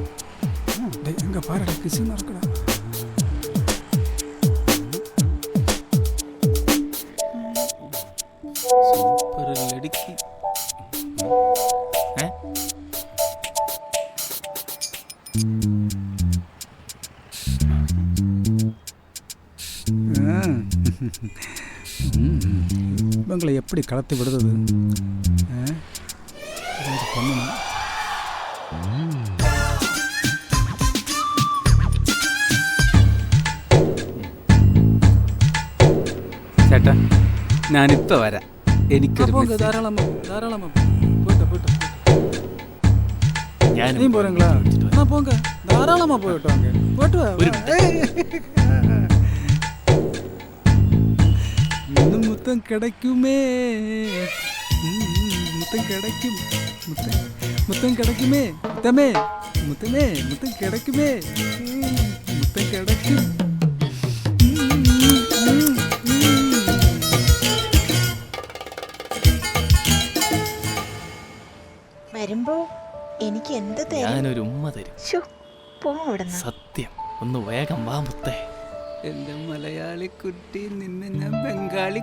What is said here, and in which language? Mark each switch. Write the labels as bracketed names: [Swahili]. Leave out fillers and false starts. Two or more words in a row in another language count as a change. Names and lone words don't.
[Tamil] எங்க பாருடா கிஸ் நடக்குடா. [Malayalam] സൂപ്പർ ലടുക്കി. ഏ? [Tamil] இவங்களை எப்படி கலத்தி விடுறது? பண்ணணும். [Malayalam] ചേട്ടാ, ഞാനിപ്പോ വരാം. എനിക്കൊരു [Tamil] போங்க [English] message. [Tamil] தாராளமா தாராளமா போயிட்டு போயிட்டு. [Malayalam] ഞാനും [Tamil] நீ போறீங்களா? நான் போங்க தாராளமா போயிட்டு வாங்க. போயிட்டு வா. ஒரு இன்னும் முத்தம் கிடைக்குமே. முத்தம் கிடைக்கும். முத்தம் கிடைக்குமே. முத்தமே முத்தமே முத்தம் கிடைக்குமே. முத்தம் கிடைக்கும். [Malayalam] വരുമ്പോ എനിക്ക് എന്ത് തരും? ഞാനൊരു ഉമ്മ തരും. ശ്ശോ, പോ അവിടുന്ന്. സത്യം. ഒന്ന് വേഗം വാ മുത്തേ. എന്റെ മലയാളി കുട്ടി, നിന്നെ ഞാൻ ബംഗാളി